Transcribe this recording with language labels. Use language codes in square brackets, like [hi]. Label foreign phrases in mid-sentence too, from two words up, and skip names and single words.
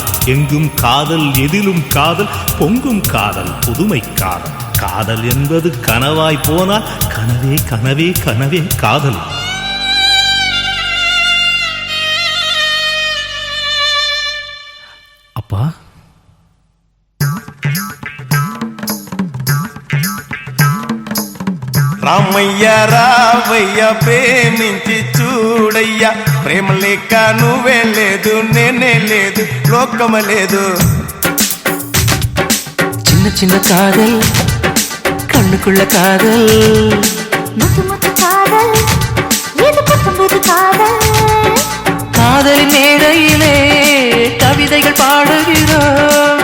[ta] எங்கும் காதல், எதிலும் காதல், பொங்கும் காதல், புதுமை காதல். காதல் என்பது கனவாய் போனால் கனவே கனவே கனவே காதல். அப்பா, [te] రామయ్య రావయ్య ప్రేమించి చూడయ్యా, ప్రేమ లేక నువ్వే లేదు, నేనే లేదు, లోకమే లేదు. [ta] சின்ன சின்ன காதல், கண்ணுக்குள்ள காதல், முத்து முத்து காதல், இது புத்தம்புது காதல். காதலின் மேடையிலே கவிதைகள் பாடுகிறோம்.